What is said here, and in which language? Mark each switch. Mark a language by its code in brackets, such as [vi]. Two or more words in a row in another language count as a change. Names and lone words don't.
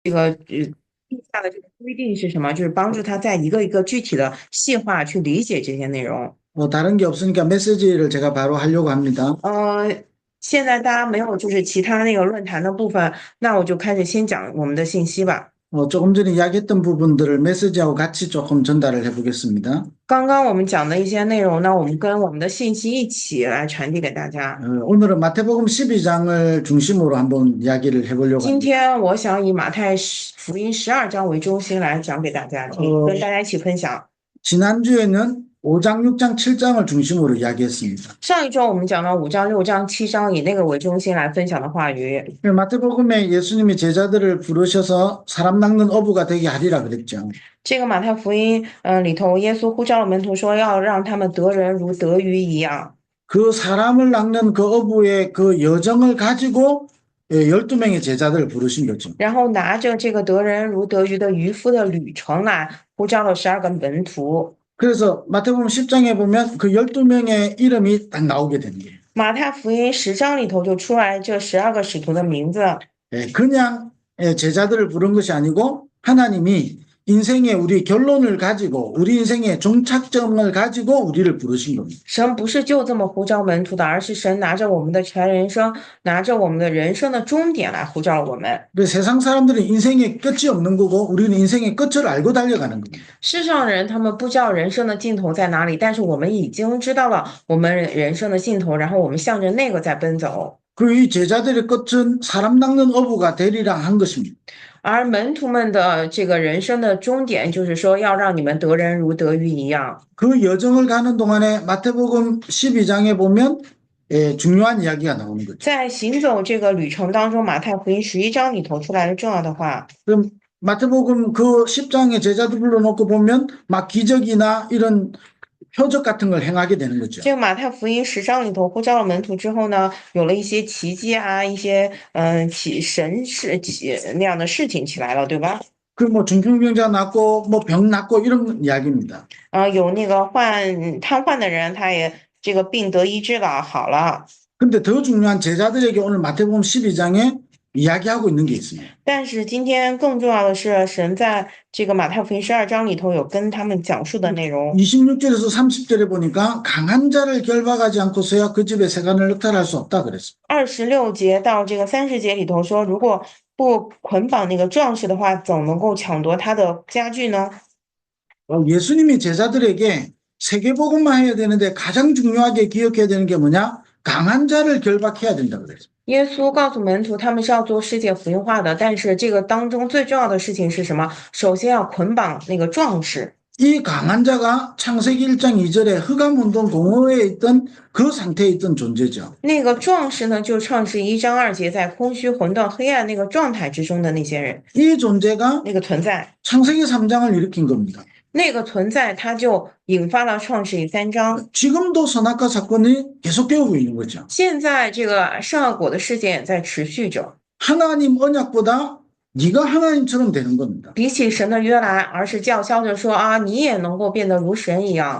[zh] 定下的这个规定是什么？就是帮助他在一个一个具体的细化去理解这些内容。 [ko] 다른 게 없으니까 메시지를 제가 바로 하려고 합니다. [zh] 现在大家没有就是其他那个论坛的部分，那我就开始先讲我们的信息吧。 [ko] 조금 전에 이야기했던 부분들을 메시지하고 같이 조금 전달을 해보겠습니다. [zh] 刚刚我们讲的一些内容呢，我们跟我们的信息一起来传递给大家。 [ko] 오늘은 마태복음 12장을 중심으로 한번 이야기를 해보려고 [zh] 今 [ko] 합니다. [zh] 天我想以马太福音12章为中心来讲给大家听，跟大家一起分享。 [ko] 지난주에는 5장, 6장, 7장을 중심으로 이야기했습니다. [zh] 上一周我们讲到5章、6章、7章，以那个为中心来分享的话语。 [ko] 마태복음에 예수님이 제자들을 부르셔서 사람 낚는 어부가 되게 하리라 그랬죠. [zh] 这个马太福音里头，耶稣呼召了门徒说，要让他们得人如得鱼一样。 [ko] 그 사람을 낚는 그 어부의 그 여정을 가지고 12명의 제자들을 부르신 거죠. [zh] 然后拿着这个得人如得鱼的渔夫的旅程来呼召了12个门徒。 [ko] 그래서 마태복음 10장에 보면 그 12명의 이름이 딱 나오게 된 거예요. [zh] 马太福音10章里头就出来这12个使徒的名字。 [ko] 그냥 제자들을 부른 것이 아니고 하나님이 인생의 우리 결론을 가지고 우리 인생의 종착점을 가지고 우리를 부르신 겁니다. [zh] 神不是就这么呼召门徒的，而是神拿着我们的全人生，拿着我们的人生的终点来呼召了我们。 [ko] 세상 사람들은 인생의 끝이 없는 거고 우리는 인생의 끝을 알고 달려가는 겁니다. [zh] 世上人他们不知道人生的尽头在哪里，但是我们已经知道了我们人生的尽头，然后我们向着那个在奔走。 [ko] 그 이 제자들의 끝은 사람 낚는 어부가 되리라 한 것입니다. [zh] 而门徒们的这个人生的终点，就是说要让你们得人如得鱼一样。 [ko] 그 여정을 가는 동안에 마태복음 12장에 보면 중요한 이야기가 나오는 거죠. [zh] 在行走这个旅程当中，马太福音11章里头出来的重要的话， [ko] 그럼 마태복음 그 10장의 제자들 불러놓고 보면 막 기적이나 이런 표적 같은 걸 행하게 되는 거죠. [zh] 这个马太福音10章里头呼召了门徒之后呢，有了一些奇迹啊，一些神事那样的事情起来了，对吧？ [ko] 그 뭐 중풍병자 낫고 뭐 병 낫고 이런 이야기입니다. [zh] 有那个瘫痪的人，他也这个病得医治了，好了。 [ko] 근데 더 중요한 제자들에게 오늘 마태복음 12장에 이야기하고 있는 게 있습니다. [zh] 但是今天更重要的是，神在这个马太福音12章里头有跟他们讲述的内容。 [ko] 26절에서 30절에 보니까 강한 자를 결박하지 않고서야 그 집에 세간을 늑탈할 수 없다 그랬습니다. [zh] 26节到这个30节里头说，如果不捆绑那个壮士的话，怎能够抢夺他的家具呢？ [ko] 예수님이 제자들에게 세계복음만 해야 되는데 가장 중요하게 기억해야 되는 게 뭐냐? 강한 자를 결박해야 된다 그랬습니다. [zh] 耶稣告诉门徒，他们是要做世界福音化的，但是这个当中最重要的事情是什么？首先要捆绑那个壮士。 [ko] 이 강한 자가 창세기 1장 2절에 흑암운동 공허에 있던 그 상태에 있던 존재죠. [zh] 那个壮士呢，就创世1章2节在空虚、混沌、黑暗那个状态之中的那些人， [ko] 이 존재가 [zh] 那个存在， [ko] 창세기 3장을 일으킨 겁니다. [zh] 那个存在，它就引发了创世纪3章。 [ko] 지금도 선악과 사건이 계속되고 있는 거죠. [zh] 现在这个善恶果的事件也在持续着， [ko] 하나님 언약보다 네가 하나님처럼 되는 겁니다. [zh] 比起神的约来，而是叫嚣着说啊，你也能够变得如神一样。